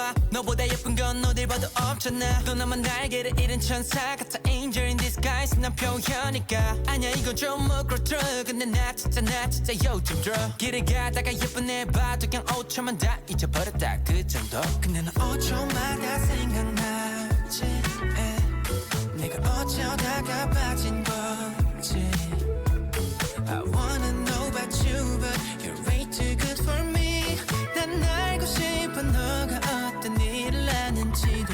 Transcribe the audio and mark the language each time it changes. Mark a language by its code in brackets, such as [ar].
[ko] 너보다 예쁜 건 어딜 봐도 없잖아. 또 나만 날개를 잃은 천사 같아. [en] Angel in disguise [ko] 난 표현이니까. 아니야 이건 좀 그렇더라. 근데 나 진짜 요즘 들어. 길을 가다가 예쁜 애 봐도 그냥 5초만 다 잊어버렸다 그 정도. 근데 난 5초마다 생각나지. 내가 어쩌다가 빠진 건지. [en] I wanna know about you but you're way too good for me. [ko] 난 알고 싶어 너가 어떤 일을 하는지도.